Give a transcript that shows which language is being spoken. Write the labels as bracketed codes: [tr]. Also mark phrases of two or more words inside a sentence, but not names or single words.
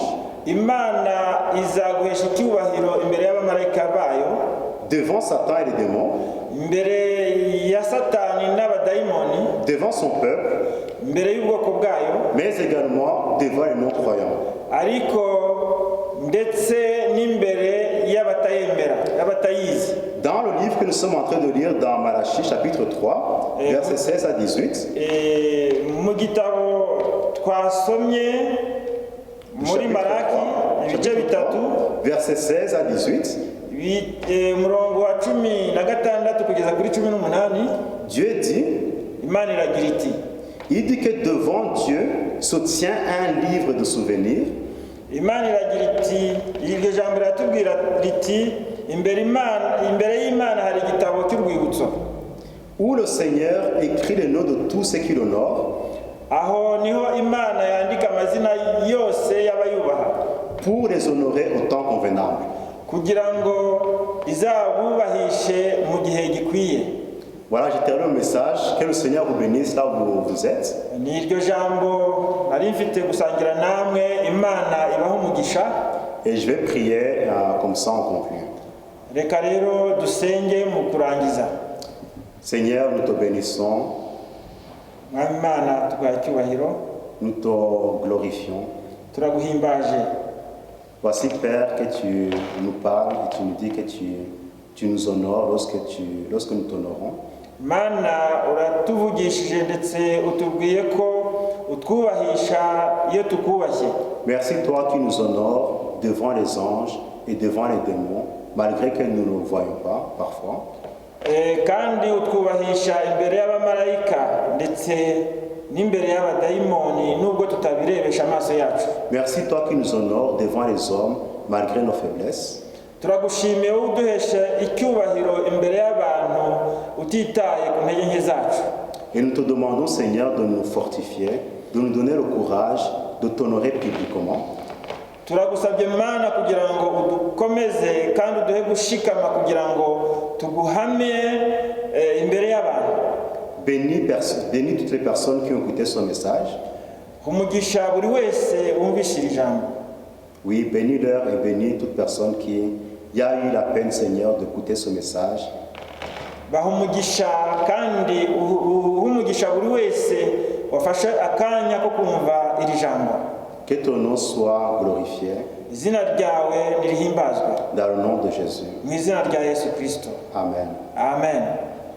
[rw] Imana izaguhesha icyubahiro imbere y'abamarayika bayo. [fr] Devant Satan et les démons. [rw] Imbere ya Satani n'abadayimoni. [fr] Devant son peuple. [rw] Imbere y'ubwoko bwayo. [fr] Mais également devant les non-croyants. [rw] Ariko ndetse n'imbere y'abatayizi. [fr] Dans le livre que nous sommes en train de lire dans Malachie chapitre 3, versets 16 à 18. [rw] Mu gitabo twasomye muri Malaki ibice bitatu [fr] versets 16 à 18. [rw] Umurongo wa 16 kugeza kuri 18. [fr] Dieu dit, [rw] Imana iragira iti, [fr] il dit que devant Dieu se tient un livre de souvenirs. [rw] Imana iragira iti, iryo jambo riratubwira riti imbere y'Imana hari igitabo cy'urwibutso, [fr] où le Seigneur écrit les noms de tous ceux qui l'honorent. [rw] Aho niho Imana yandika amazina yose y'abayubaha, [fr] pour les honorer au temps convenable. [rw] Kugira ngo izabubahishe mu gihe gikwiye. [fr] Voilà, je termine le message. Que le Seigneur vous bénisse là où vous êtes. [rw] Ni iryo jambo nari mfite gusangira namwe. Imana ibaho umugisha. [fr] Et je vais prier comme ça on conclut. [rw] Reka rero dusenge mu kurangiza. [fr] Seigneur, nous te bénissons. [rw] Imana tuguha icyubahiro. [fr] Nous te glorifions. [rw] Turaguhimbaje. [fr] Voici Père que tu nous parles et tu nous dis que tu nous honores lorsque nous t'honorons. [rw] Mana uratuvugishije ndetse utubwiye ko utwubahisha iyo tukubashye. [fr] Merci toi qui nous honores devant les anges et devant les démons, malgré que nous ne le voyons pas parfois. [rw] Kandi utwubahisha imbere y'abamarayika ndetse n'imbere y'abadayimoni nubwo tutabirebesha amaso yacu. [fr] Merci toi qui nous honores devant les hommes, malgré nos faiblesses. [rw] Turagushimiye uduhesha icyubahiro imbere y'abantu utitaye ku ntege nke zacu. [fr] Et nous te demandons, Seigneur, de nous fortifier, de nous donner le courage de t'honorer publiquement. [rw] Turagusabye Mana kugira ngo udukomeze kandi uduhe gushikama kugira ngo tuguhame imbere y'abantu. [fr] Bénis toutes les personnes qui ont écouté ce message. [rw] Umugisha buri wese wumvishira ijambo. [fr] Oui, bénis-leur et bénis toute personne qui a eu la peine, Seigneur, d'écouter ce message. [rw] Bahumugisha kandi umugisha buri wese wafashe akanya ko kumva iri jambo. [fr] Que ton nom soit glorifié. [rw] Izina ryawe nirihimbazwe. [fr] Dans le nom de Jésus. [rw] Mu izina rya Yesu Kristo. Amen. Amen.